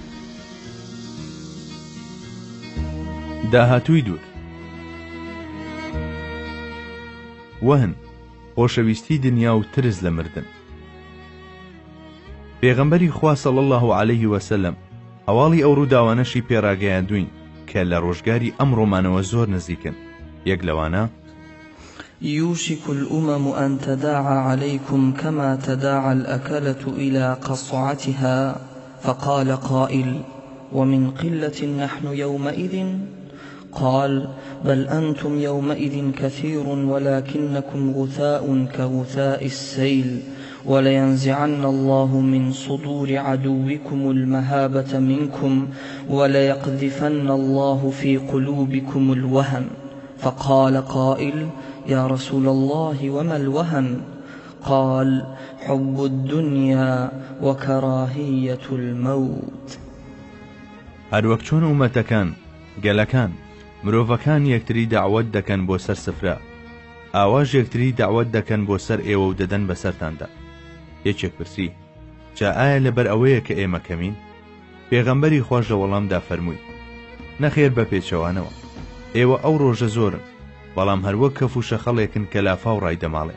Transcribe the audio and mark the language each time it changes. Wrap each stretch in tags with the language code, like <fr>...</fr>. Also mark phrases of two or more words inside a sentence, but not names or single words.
<ckb>داهاتووی دوور وەهن، خۆشەویستی دنیا و ترس لە مردن. پێغەمبەری خوا</ckb> <ar>صلی الله عليه وسلم</ar> <ckb>هەواڵی ئەو ڕووداوانەشی پێڕاگەیاندوین کە لە ڕۆژگاری ئەمڕۆمانەوە زۆر نزیکن. یەک لەوانە</ckb> <ar>يوشك الأمم أن تداعى عليكم كما تداعى الأكلة إلى قصعتها فقال قائل ومن قلة نحن يومئذ قال بل أنتم يومئذ كثير ولكنكم غثاء كغثاء السيل ولينزعن الله من صدور عدوكم المهابة منكم وليقذفن الله في قلوبكم الوهن. فقال قائل يا رسول الله وما الوهن؟ قال حب الدنيا وكراهية الموت.</ar> <ckb>هەروەک چۆن ئومەتەکان گەلەکان مرۆڤەکان یەکتری داوەت دەکەن بۆ سەر سفرە، ئاواژ یەکتری داوەت دەکەن بۆ سەر ئێوە و دەدەن بەسەرتاندا. یەکێک پرسی جا ئایا لەبەر ئەوەیە کە ئێمە کەمین؟ پێغەمبەری خۆش لە وەڵامدا فەرمووی نەخێر بە پێچەوانەوە، ئێوە ئەو ڕۆژە زۆرن، بەڵام هەروەک کەف و شەخەڵێکن کە لافا و ڕایدەماڵێ.</ckb>